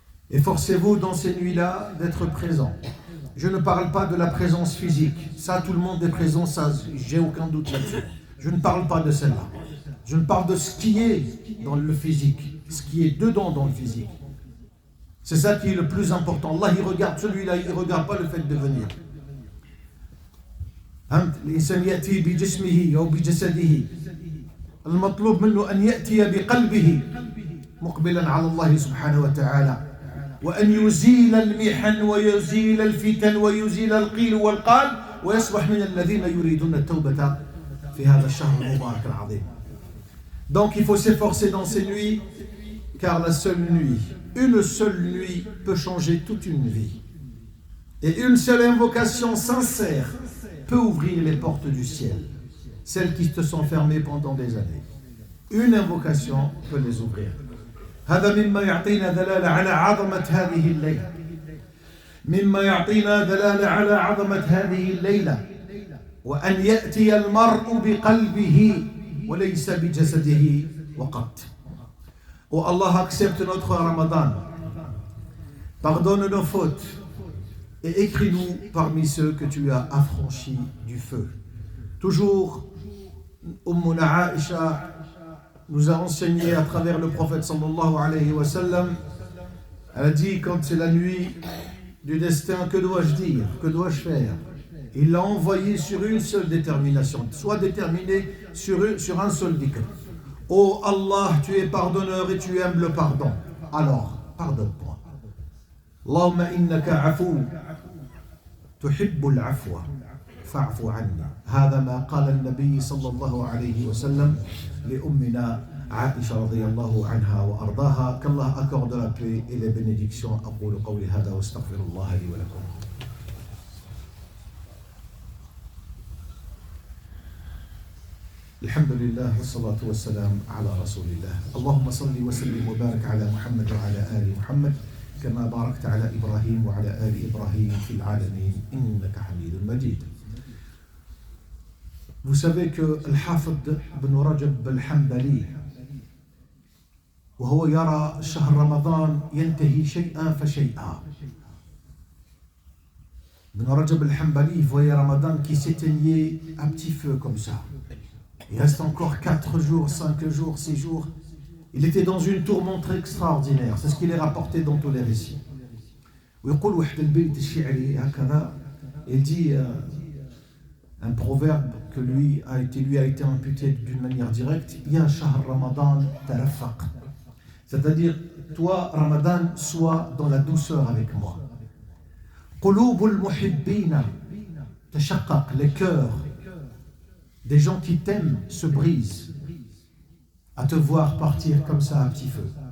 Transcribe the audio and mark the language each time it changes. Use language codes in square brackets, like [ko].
[fr] Et forcez-vous dans ces nuits-là d'être présent. Je ne parle pas de la présence physique. Ça, tout le monde est présent, ça, j'ai aucun doute là-dessus. Je ne parle pas de celle-là. Je ne parle de ce qui est dans le physique, ce qui est dedans dans le physique. C'est ça qui est le plus important. Allah, il regarde celui-là, il ne regarde pas le fait de venir. [ar] الإنسان يأتي بجسمه أو بجسده المطلوب منه أن يأتي بقلبه مقبلا على الله سبحانه وتعالى وأن يزيل المحن ويزيل الفتن ويزيل القيل والقال ويصبح من الذين يريدون التوبة في هذا الشهر المبارك العظيم. [fr] Donc il faut s'efforcer dans ces nuits, car la seule nuit, une seule nuit peut changer toute une vie. Et une seule invocation sincère peut ouvrir les portes du ciel, celles qui te sont fermées pendant des années. Une invocation peut les ouvrir. [ar] هذا مما يعطينا دلالة على عظمة هذه الليلة. مما يعطينا دلالة على عظمة هذه الليلة. وأن يأتي المرء بقلبه وليس بجسده وقط. [fr] Oh Allah, accepte notre Ramadan. Pardonne nos fautes et écris-nous parmi ceux que tu as affranchis du feu. Toujours, Ummuna Aisha nous a enseigné à travers le prophète sallallahu alayhi wa sallam. Elle a dit, quand c'est la nuit du destin, que dois-je dire? Que dois-je faire? Il l'a envoyé sur une seule détermination. Sois déterminé sur un seul dhikr. Oh Allah, tu es pardonneur et tu aimes le pardon. Alors, pardonne-moi. [ar] Allahumma innaka afou, tuhibbul afwa, fa'fu anni. هذا ما قال النبي صلى الله عليه وسلم لأمنا عائشة رضي الله عنها وأرضاها. [fr] Qu'Allah accorde la paix et les bénédictions. [ar] أقول قولي هذا واستغفر الله لي ولكم. الحمد لله والصلاة والسلام على رسول الله. اللهم صل وسلم وبارك على محمد وعلى آل محمد كما باركت على إبراهيم وعلى آل إبراهيم في العالمين إنك حميد مجيد. [fr] Vous savez que [ar] Al-Hafid ibn Rajab al-Hanbali وهو يرى شهر رمضان ينتهي شيئا فشيئا. [fr] Ibn Rajab al-Hanbali voyait Ramadan qui s'éteignait à petit feu comme ça. Il reste encore 4 jours, 5 jours, 6 jours. Il était dans une tourmente extraordinaire. C'est ce qu'il est rapporté dans tous les récits. [ar] ويقول واحد البيت الشعري هكذا. [fr] Il dit un proverbe que lui a été imputé d'une manière directe. [ar] Ya shahr Ramadan tarafaq. [fr] C'est-à-dire, toi, Ramadan, sois dans la douceur avec moi. [ar] Qulubul muhibbina tashaqqaq. [fr] Les cœurs des gens qui t'aiment se brisent à te voir partir comme ça à petit feu.